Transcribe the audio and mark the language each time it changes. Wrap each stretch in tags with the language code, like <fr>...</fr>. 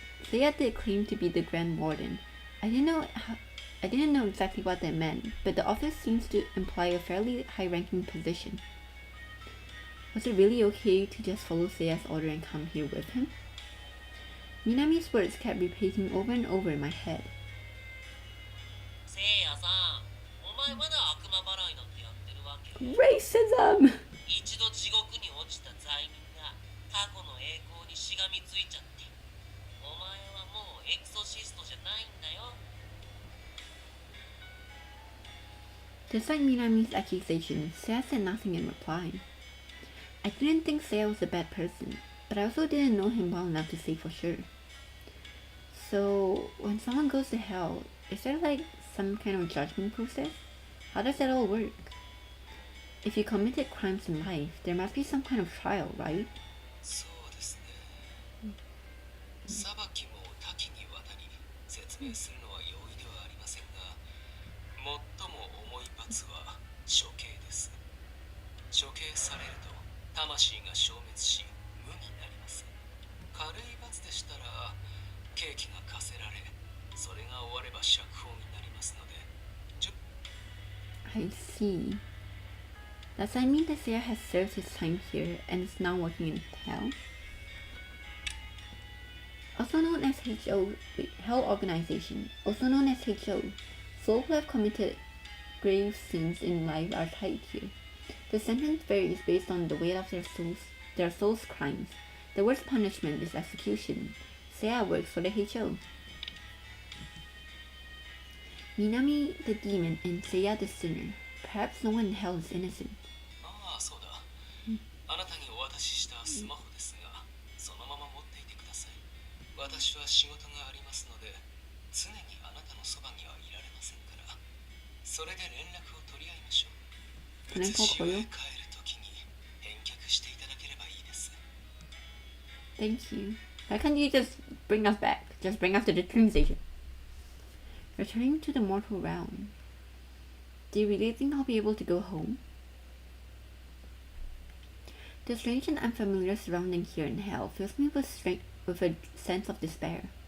<en>Seiya did claim to be the Grand Warden. I didn't know I didn't know exactly what that meant, but the office seems to imply a fairly high-ranking position. Was it really okay to just follow Seiya's order and come here with him? Minami's words kept repeating over and over in my head.</en> <ja>せいやさん、お前まだ悪魔払いなんてやってるわけ？</ja> <en>Racism!</en> <ja>一度地獄に落ちた罪人が過去の栄光にしがみついちゃって、お前はもうエクソシストじゃないんだよ。</ja> <en>Despite Minami's accusation, Seiya said nothing in reply. I didn't think Seiya was a bad person, but I also didn't know him well enough to say for sure. So, when someone goes to hell, is there like some kind of judgment process? How does that all work? If you committed crimes in life, there must be some kind of trial, right?</en> <ja>そうですね。裁きも多岐にわたり説明するのは容易ではありませんが、最も重い罰は処刑です。処刑されると魂が消滅し無になります。軽い罰でしたら刑期が課せられ、それが終われば釈放になりますので。</ja> <en>I see. Does that mean that Seiya has served his time here and is now working in hell? Also known as Hell Organization, also known as HO, souls who have committed grave sins in life are tied here. The sentence varies based on the weight of their souls' crimes. The worst punishment is execution. Seiya works for the HO. Minami the demon and Seiya the sinner. Perhaps no one in hell is innocent.</en> <ja>ああ、そうだ。あなたにお渡ししたスマホですが、そのまま持っていてください。私は仕事がありますので、常にあなたのそばにはいられませんから、それで連絡を取り合いましょう。写しを帰るときに返却していただければいいです。</ja> <en>Thank you. Why can't you just bring us back? Just bring us to the train station. Returning to the mortal realm. Do you really think I'll be able to go home? The strange and unfamiliar surrounding here in hell fills me with a sense of despair.</en>